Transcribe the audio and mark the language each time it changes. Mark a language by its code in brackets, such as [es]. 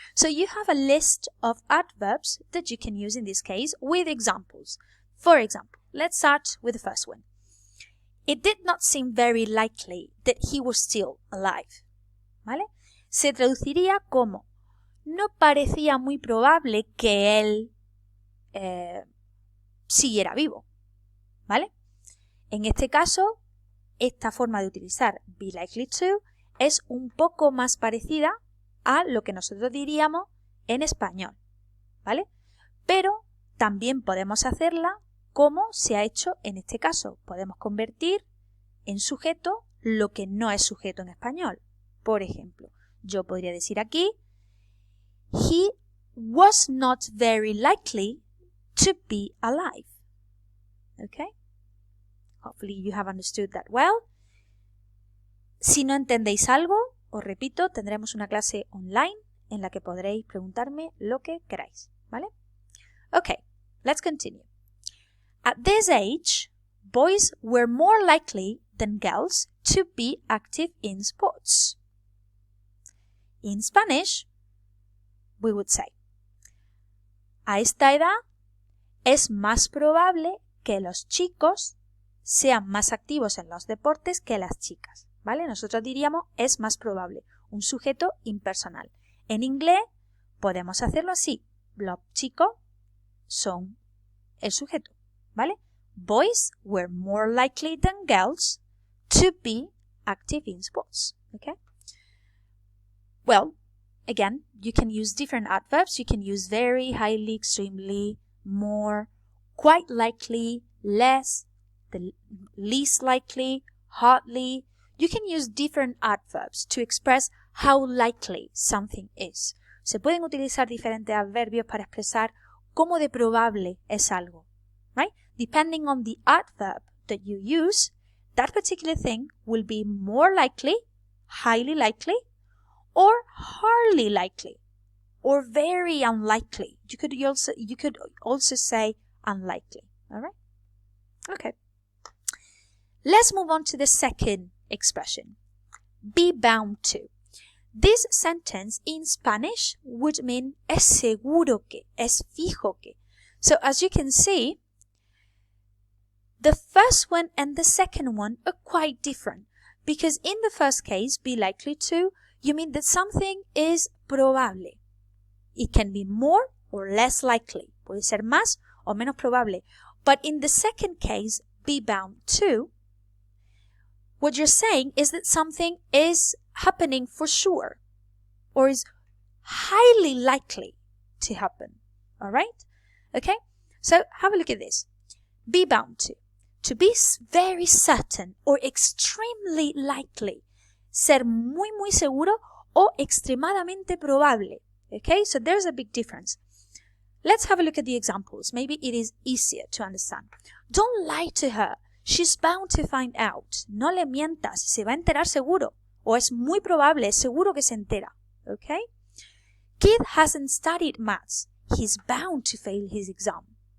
[en] So you have a list of adverbs that you can use in this case with examples. For example, let's start with the first one. It did not seem very likely that he was still alive, [es] ¿vale? Se traduciría como no parecía muy probable que él siguiera vivo, ¿vale? En este caso, esta forma de utilizar [en] be likely to [es] es un poco más parecida a lo que nosotros diríamos en español, ¿vale? Pero también podemos hacerla como se ha hecho en este caso. Podemos convertir en sujeto lo que no es sujeto en español. Por ejemplo, yo podría decir aquí, [en] he was not very likely to be alive. Okay? Hopefully you have understood that well. [es] Si no entendéis algo, os repito, tendremos una clase online en la que podréis preguntarme lo que queráis, ¿vale? [en] Okay, let's continue. At this age, boys were more likely than girls to be active in sports. In Spanish, we would say, [es] a esta edad es más probable que los chicos sean más activos en los deportes que las chicas, ¿vale? Nosotros diríamos es más probable, un sujeto impersonal. En inglés podemos hacerlo así, los chicos son el sujeto, ¿vale? [en] Boys were more likely than girls to be active in sports, okay? Well, again, you can use different adverbs. You can use very, highly, extremely, more, quite likely, less, the least likely, hardly. You can use different adverbs to express how likely something is. [es] Se pueden utilizar diferentes adverbios para expresar cómo de probable es algo, [en] right? Depending on the adverb that you use, that particular thing will be more likely, highly likely, or hardly likely, or very unlikely. You could also say unlikely, all right? Okay. Let's move on to the second expression, be bound to. This sentence in Spanish would mean [es] es seguro que, es fijo que. [en] So as you can see, the first one and the second one are quite different, because in the first case, be likely to, you mean that something is probable. It can be more or less likely. [es] Puede ser más o menos probable. [en] But in the second case, be bound to, what you're saying is that something is happening for sure or is highly likely to happen. All right? Okay? So have a look at this. Be bound to. To be very certain or extremely likely. [es] Ser muy, muy seguro o extremadamente probable. [en] Okay? So there's a big difference. Let's have a look at the examples. Maybe it is easier to understand. Don't lie to her. She's bound to find out. [es] No le mientas. Se va a enterar seguro. O es muy probable. Es seguro que se entera. [en] Okay? Keith hasn't studied maths. He's bound to fail his exam.